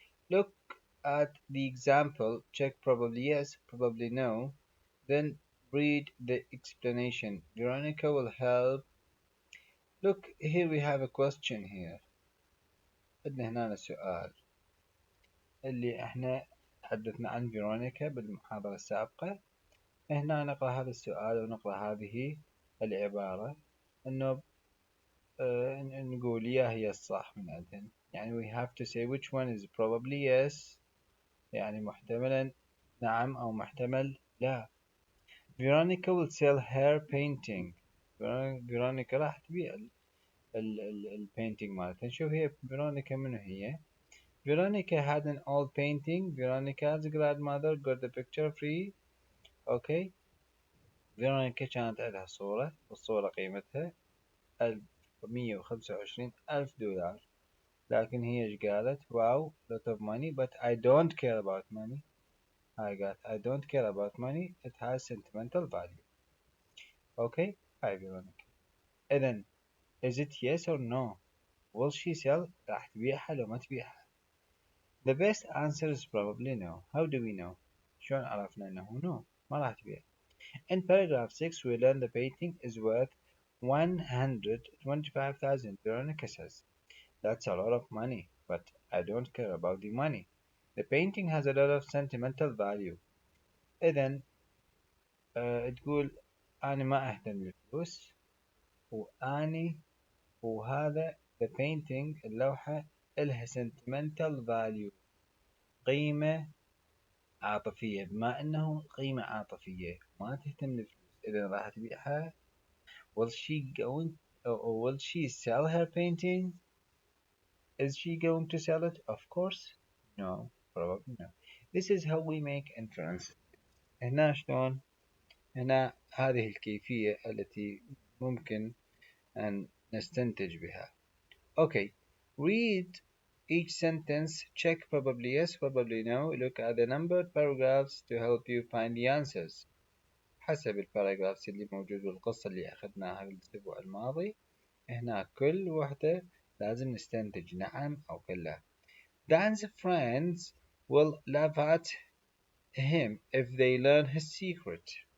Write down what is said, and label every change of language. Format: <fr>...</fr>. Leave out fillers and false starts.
<en>Look at the example, check probably yes, probably no, then read the explanation. Veronica will help. Look, here we have a question here.</en> <ar>عندنا هنا سؤال اللي احنا تحدثنا عن فيرونيكا بالمحاضرة السابقة. هنا نقرأ هذا السؤال ونقرأ هذه العبارة انه نقول يا هي الصح من عندنا.</ar> <en>يعني we have to say which one is probably yes،</en> <ar>يعني محتملا نعم أو محتمل لا.</ar> <en>Veronica will sell her painting.</en> <ar>فيرونيكا راح تبيع البينتينج مالتها. نشوف هي فيرونيكا منو هي.</ar> <en>Veronica had an old painting. Veronica's grandmother got the picture free. Okay.</en> <ar>فيرونيكا كانت عندها صورة والصورة قيمتها 125,000 دولار، لكن هي ايش قالت؟ واو</ar> <en>lot of money but I don't care about money. I don't care about money. It has sentimental value. Okay. Hi Veronica. إذن is it yes or no? Will she sell؟</en> <ar>راح تبيعها لو ما تبيعها؟</ar> <en>The best answer is probably no. How do we know؟</en> <ar>شلون عرفنا انه no ما راح تبيع؟</ar> <en>In paragraph 6 we learn the painting is worth 125,000. Veronica says, that's a lot of money, but I don't care about the money. The painting has a lot of sentimental value.</en> <ar>إذن تقول أنا ما أهتم بالفلوس وأني وهذا the painting اللوحة إلها sentimental value، قيمة عاطفية. بما أنه قيمة عاطفية ما تهتم بالفلوس، إذا راح تبيعها.</ar> <en>will she going or will she sell her painting? Is she going to sell it? Of course no, probably no. This is how we make inference.</en> <ar>هنا شلون؟ هنا هذه الكيفية التي ممكن أن نستنتج بها.</ar> <en>Okay, read each sentence, check probably yes, probably no. Look at the numbered paragraphs to help you find the answers.</en> <ar>حسب الباراجرافز اللي موجود بالقصة اللي أخذناها الأسبوع الماضي، هنا كل وحدة لازم نستنتج نعم أو كلا.</ar> <en>Dan's friends will laugh at him if they learn his secret.</en>